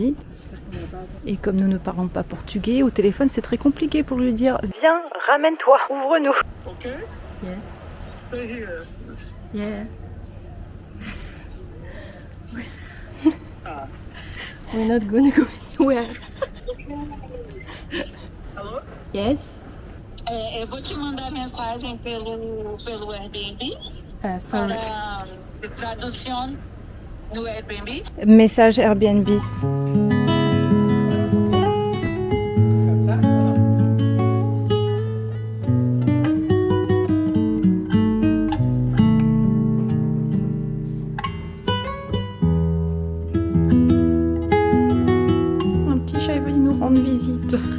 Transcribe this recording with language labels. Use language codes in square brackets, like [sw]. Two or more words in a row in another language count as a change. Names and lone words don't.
[fr] Et comme nous ne parlons pas portugais, au téléphone c'est très compliqué pour lui dire viens, ramène-toi, ouvre-nous. [en] Ok. Yes. Stay here. Yeah. Ah. We're not gonna go anywhere. [pt] Alô? [en] Yes. [pt] Eu vou te mandar mensagem pelo Airbnb [en] Sorry. [pt] para tradução no Airbnb. [en] Message Airbnb. [pt] Descansar? [fr] Un petit chat est venu nous rendre visite.